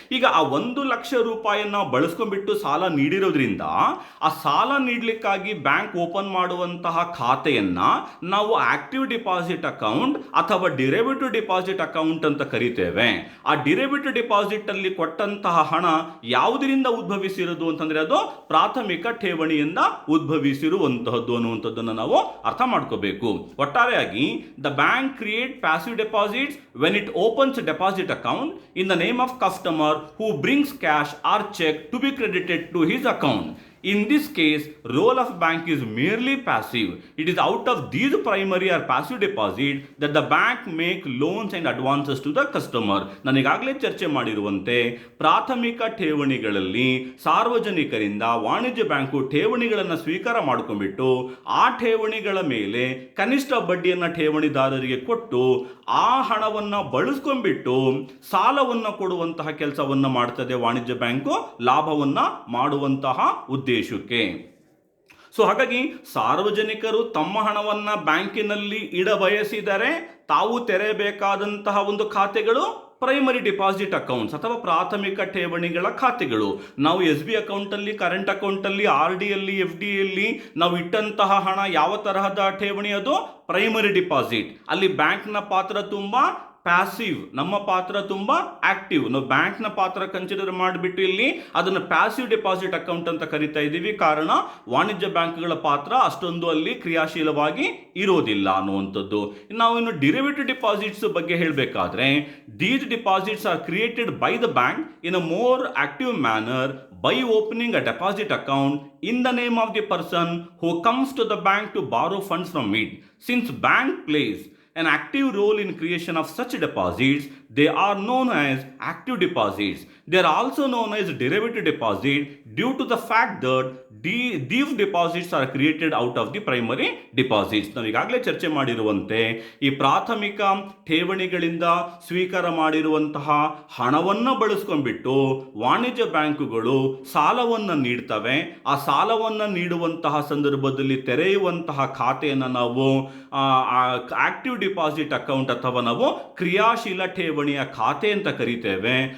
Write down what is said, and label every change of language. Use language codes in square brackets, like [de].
[kn] ಈಗ ಆ 1,00,000 ರೂಪಾಯಿಯನ್ನ ಬಳಸ್ಕೊಂಡ್ಬಿಟ್ಟು ಸಾಲ ನೀಡಿರೋದ್ರಿಂದ ಆ ಸಾಲ ನೀಡಲಿಕ್ಕಾಗಿ ಬ್ಯಾಂಕ್ ಓಪನ್ ಮಾಡುವಂತಹ ಖಾತೆಯನ್ನ ನಾವು ಆಕ್ಟಿವ್ ಡಿಪಾಸಿಟ್ ಅಕೌಂಟ್ ಅಥವಾ ಡಿರೈವೇಟಿವ್ ಡಿಪಾಸಿಟ್ ಅಕೌಂಟ್ ಅಂತ ಕರಿತೇವೆ. ಆ ಡಿರೈವೇಟಿವ್ ಡಿಪಾಸಿಟ್ ಅಲ್ಲಿ ಕೊಟ್ಟಂತಹ ಹಣ ಯಾವುದರಿಂದ ಉದ್ಭವಿಸಿರೋದು ಅಂತಂದ್ರೆ ಅದು ಪ್ರಾಥಮಿಕ ಠೇವಣಿಯಿಂದ ಉದ್ಭವಿಸಿರುವಂತಹದ್ದು ಅನ್ನುವಂಥದ್ದನ್ನು ನಾವು ಅರ್ಥ ಮಾಡ್ಕೋಬೇಕು. ಒಟ್ಟಾರೆಯಾಗಿ [en] The bank create passive deposits when it opens a deposit account in the name of customer who brings cash or check to be credited to his account. In this case, role of bank is merely passive. It is out of these primary or passive deposit that the bank make loans and advances to the customer. [kn] ನಾನು ಈಗಾಗಲೇ ಚರ್ಚೆ ಮಾಡಿರುವಂತೆ ಪ್ರಾಥಮಿಕ ಠೇವಣಿಗಳಲ್ಲಿ ಸಾರ್ವಜನಿಕರಿಂದ ವಾಣಿಜ್ಯ bank ಠೇವಣಿಗಳನ್ನು ಸ್ವೀಕಾರ ಮಾಡ್ಕೊಂಡ್ಬಿಟ್ಟು ಆ ಠೇವಣಿಗಳ ಮೇಲೆ ಕನಿಷ್ಠ ಬಡ್ಡಿಯನ್ನು ಠೇವಣಿದಾರರಿಗೆ ಕೊಟ್ಟು ಆ ಹಣವನ್ನು ಬಳಸ್ಕೊಂಡ್ಬಿಟ್ಟು ಸಾಲವನ್ನು ಕೊಡುವಂತಹ ಕೆಲಸವನ್ನು ಮಾಡ್ತದೆ ವಾಣಿಜ್ಯ ಬ್ಯಾಂಕು, ಲಾಭವನ್ನ ಮಾಡುವಂತಹ ಉದ್ದೇಶಕ್ಕೆ. ಸೊ ಹಾಗಾಗಿ ಸಾರ್ವಜನಿಕರು ತಮ್ಮ ಹಣವನ್ನ ಬ್ಯಾಂಕಿನಲ್ಲಿ ಇಡಬಯಸಿದರೆ ತಾವು ತೆರೆಯಬೇಕಾದಂತಹ ಒಂದು ಖಾತೆಗಳು ಪ್ರೈಮರಿ ಡಿಪಾಸಿಟ್ ಅಕೌಂಟ್ಸ್ ಅಥವಾ ಪ್ರಾಥಮಿಕ ಠೇವಣಿಗಳ ಖಾತೆಗಳು. ನಾವು SB ಅಕೌಂಟಲ್ಲಿ, ಕರೆಂಟ್ ಅಕೌಂಟಲ್ಲಿ, RD ಯಲ್ಲಿ, FD ಯಲ್ಲಿ ನಾವು ಇಟ್ಟಂತಹ ಹಣ ಯಾವ ತರಹದ ಠೇವಣಿ, ಅದು ಪ್ರೈಮರಿ ಡಿಪಾಸಿಟ್. ಅಲ್ಲಿ ಬ್ಯಾಂಕ್ನ ಪಾತ್ರ ತುಂಬಾ ಪ್ಯಾಸಿವ್, ನಮ್ಮ ಪಾತ್ರ ತುಂಬಾ ಆಕ್ಟಿವ್. ನಾವು ಬ್ಯಾಂಕ್ನ ಪಾತ್ರ ಕನ್ಸಿಡರ್ ಮಾಡಿಬಿಟ್ಟು ಇಲ್ಲಿ ಅದನ್ನು ಪ್ಯಾಸಿವ್ ಡಿಪಾಸಿಟ್ ಅಕೌಂಟ್ ಅಂತ ಕರಿತಾ ಇದ್ದೀವಿ. ಕಾರಣ ವಾಣಿಜ್ಯ ಬ್ಯಾಂಕ್ಗಳ ಪಾತ್ರ ಅಷ್ಟೊಂದು ಅಲ್ಲಿ ಕ್ರಿಯಾಶೀಲವಾಗಿ ಇರೋದಿಲ್ಲ ಅನ್ನುವಂಥದ್ದು. ನಾವು ಇನ್ನು ಡಿರೈವೇಟಿವ್ ಡಿಪಾಸಿಟ್ಸ್ ಬಗ್ಗೆ ಹೇಳಬೇಕಾದ್ರೆ, [en] These deposits are created by the bank in a more active manner by opening a deposit account in the name of the person who comes to the bank to borrow funds from it. Since bank plays an active role in creation of such deposits, they are known as active deposits. They are also known as derivative deposit due to the fact that these deposits are created out of the primary deposits. [kn] ನಾವು ಈಗಾಗಲೇ ಚರ್ಚೆ ಮಾಡಿರುವಂತೆ ಈ ಪ್ರಾಥಮಿಕ ಠೇವಣಿಗಳಿಂದ ಸ್ವೀಕಾರ ಮಾಡಿರುವಂತಹ ಹಣವನ್ನು ಬಳಸ್ಕೊಂಡ್ಬಿಟ್ಟು ವಾಣಿಜ್ಯ ಬ್ಯಾಂಕುಗಳು ಸಾಲವನ್ನು ನೀಡ್ತವೆ. ಆ ಸಾಲವನ್ನು ನೀಡುವಂತಹ ಸಂದರ್ಭದಲ್ಲಿ ತೆರೆಯುವಂತಹ ಖಾತೆಯನ್ನು ನಾವು ಆಕ್ಟಿವ್ ಡಿಪಾಸಿಟ್ ಅಕೌಂಟ್ ಅಥವಾ ನಾವು ಕ್ರಿಯಾಶೀಲ ಠೇವಣಿಯ ಖಾತೆ ಅಂತ ಕರಿತೇವೆ.